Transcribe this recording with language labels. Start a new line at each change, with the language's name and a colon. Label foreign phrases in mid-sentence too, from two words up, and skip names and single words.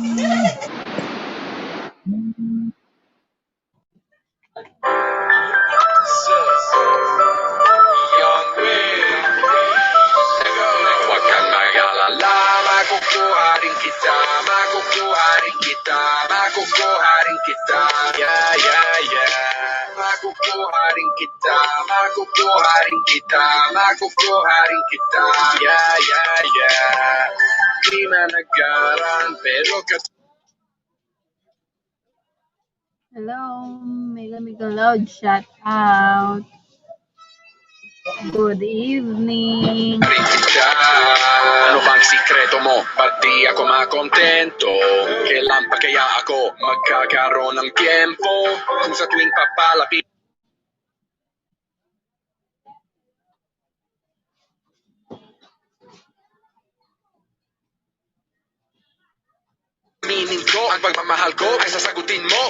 Filipino: Huwag kang mag-alala, makukuha rin kita, makukuha rin kita, makukuha rin kita,
English: yeah, yeah, yeah.
Filipino: Makukuha rin kita, makukuha rin kita, makukuha rin kita,
English: yeah, yeah, yeah.
Filipino: Di man nagaran, pero
English: Hello, Mega Loud, shout out. Good evening.
Filipino: ano bang sikreto mo? Ba't di ako makontento? Kailan pa kaya ako magkakaroon ng tiempo? Kung sa tuwing papalapit aminin ko, ang pagmamahal ko ay sasagutin mo.